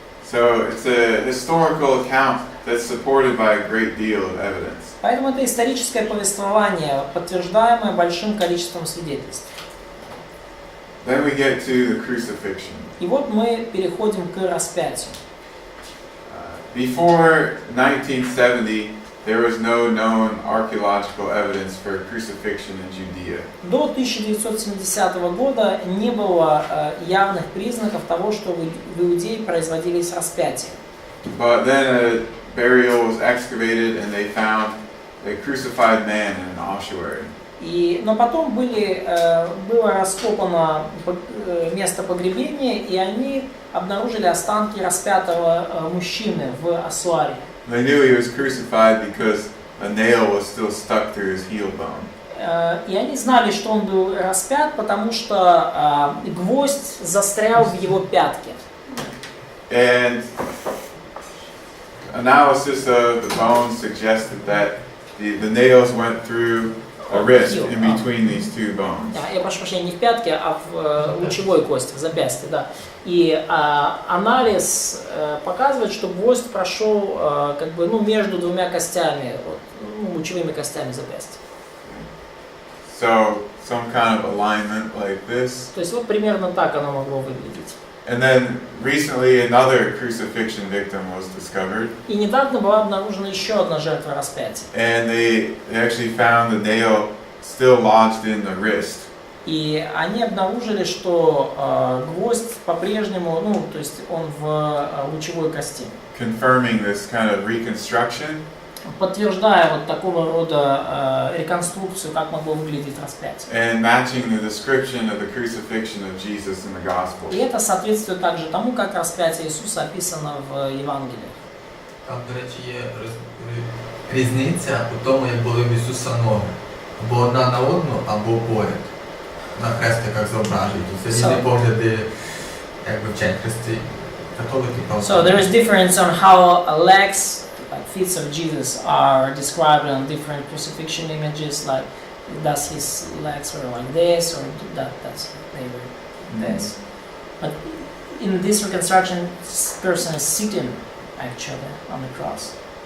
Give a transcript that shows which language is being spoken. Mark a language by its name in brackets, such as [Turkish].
[English] So it's a historical account that's supported by a great deal of evidence. [Russian] Поэтому это историческое повествование, подтверждаемое большим количеством свидетельств. [English] Then we get to the crucifixion. [Russian] И вот мы переходим к распятию. [English] Before 1970, there was no known archaeological evidence for crucifixion in Judea. [Russian] До 1970 года не было явных признаков того, что в Иудее производились распятия. [English] But then a burial was excavated and they found a crucified man in an ossuary. [Russian] Но потом было раскопано место погребения, и они обнаружили останки распятого мужчины в ассуаре. [English] They knew he was crucified because a nail was still stuck through his heel bone. [Russian] И они знали, что он был распят, потому что гвоздь застрял в его пятке. [English] And analysis of the bones suggested that the nails went through a wrist in between these two bones. [Russian] Я прошу прощения, не в пятке, а в лучевой кости, в запястье, да. И анализ показывает, что гвоздь прошел между двумя костями, лучевыми костями запястья. [English] So some kind of alignment like this. [Russian] То есть вот примерно так оно могло выглядеть. [English] And then recently another crucifixion victim was discovered. [Russian] И недавно была обнаружена еще одна жертва распятия. [English] And they actually found the nail still lodged in the wrist. [Russian] И они обнаружили, что гвоздь по-прежнему, то есть он в лучевой кости. [English] Confirming this kind of reconstruction. [Russian] Подтверждая вот такого рода реконструкцию, как могло выглядеть распятие. [English] And matching the description of the crucifixion of Jesus in the gospel. [Russian] И это соответствует также тому, как распятие Иисуса описано в Евангелии. [Ukrainian] Там, до речі, є різниця у тому, як були в Ісуса ноги. Або одна на одну, або поряд. На хрестиках зображують. Це різні погляди, якби вчать хрести. Католики. [English] So there is difference on how legs, like feet of Jesus, are described on different crucifixion images. Like, does his legs were like this, or that's they were this. But in this reconstruction, this person is sitting actually on the cross.